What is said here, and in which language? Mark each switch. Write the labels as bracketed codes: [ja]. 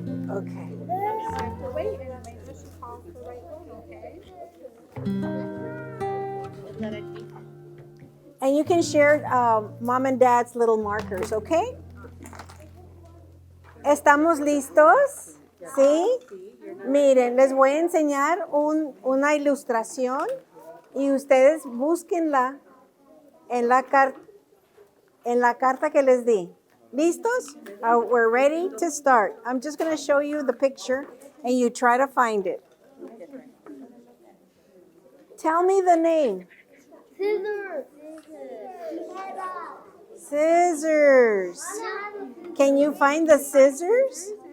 [en] Okay. Wait, and make sure she calls the right one, okay? And you can share mom and dad's little markers, okay? [es] ¿Estamos listos? ¿Sí? Miren, les voy a enseñar una ilustración y ustedes búsquenla en la carta que les di. ¿Listos? [en] We're ready to start. I'm just going to show you the picture and you try to find it. Tell me the name. Scissors. Can you find the scissors?